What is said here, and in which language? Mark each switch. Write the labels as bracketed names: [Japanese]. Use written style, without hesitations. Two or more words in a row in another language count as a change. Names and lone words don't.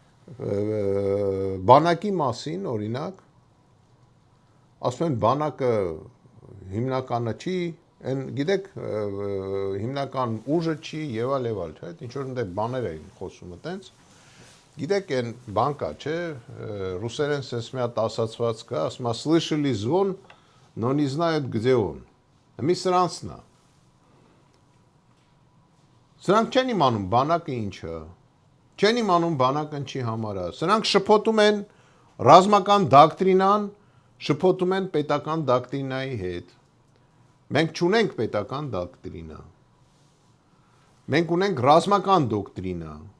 [Armenian] բանակի մասին, օրինակ, ասում են բանակը հիմնականը չի, գիտեք, հիմնական ուժը չի եւ այլ, չէ՞, ինչ որ այնտեղ բաներ էին խոսում այտենց։ Գիտեք, այն բան կա, չէ, ռուսերեն sense մի հատ ասացված կա, ասում է [Russian] слышали звон, но не знают где он։ [Armenian] Մի սրանցն է։ Սրանք չեն իմանում բանակը ինչ է։ Չեն իմանում բանակը ինչի համար է։ Սրանք շփոթում են ռազմական դոկտրինան, շփոթում են պետական դոկտրինայի հետ։ Մենք չունենք պետական դոկտրինա։ Մենք ունենք ռազմական դոկտրինա։